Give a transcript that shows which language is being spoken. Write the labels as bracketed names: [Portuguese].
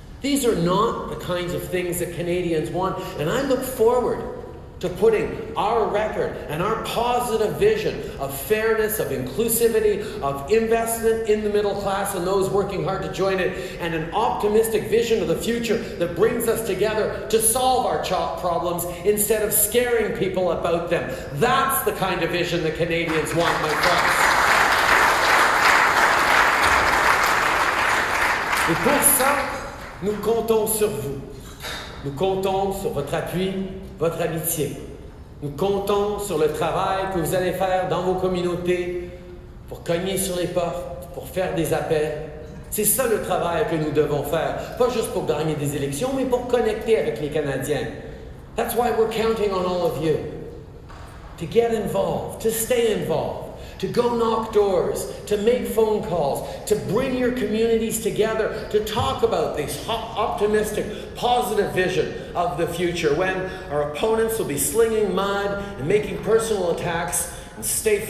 [English] These are not the kinds of things that Canadians want, and I look forward to putting our record and our positive vision of fairness, of inclusivity, of investment in the middle class and those working hard to join it, and an optimistic vision of the future that brings us together to solve our problems instead of scaring people about them. That's the kind of vision that Canadians want, my friends. [French] Et pour ça, nous comptons sur vous. Nous comptons sur votre appui, votre amitié. Nous comptons sur le travail que vous allez faire dans vos communautés pour cogner sur les portes, pour faire des appels. C'est ça le travail que nous devons faire, pas juste pour gagner des élections, mais pour connecter avec les Canadiens. [English] That's why we're counting on all of you to get involved, to stay involved, to go knock doors, to make phone calls, to bring your communities together, to talk about this optimistic, positive vision of the future when our opponents will be slinging mud and making personal attacks, and stay focused.